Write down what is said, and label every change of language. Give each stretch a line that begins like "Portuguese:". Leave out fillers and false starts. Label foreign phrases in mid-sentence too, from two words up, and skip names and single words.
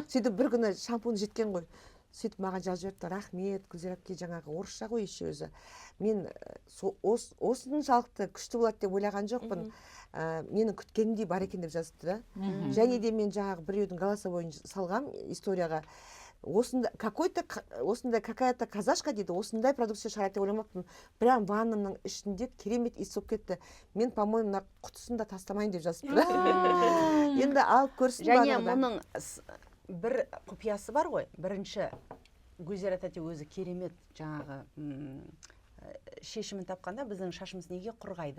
Kazakh: Сөйтіп бір күні шампун жеткен ғой. Сөйтіп маған жазып жіберді, рахмет, Гүлзира әпке, жаңағы орысша ғой еще өзі. Мен осыншалықты күшті болады деп ойлаған жоқпын. Менің күткенімдей бар екен деп жазыпты да. Және де мен жаңағы біреудің голосовойын салғам историяға.
Russian: Какая-то казашка
Kazakh: дейді, осындай продукция шығарады деп ойламаппын. Прям ваннаның ішінде керемет иіс болып кетті. Мен, по-моему, мына құтысын да тастамайын деп жазыпты да. Енді алып көрсін. Және мұның бір құпиясы бар ғой. Бірінші, Гүлзира тәте өзі керемет жаңағы шешімін тапқанда біздің шашымыз неге құрғайды.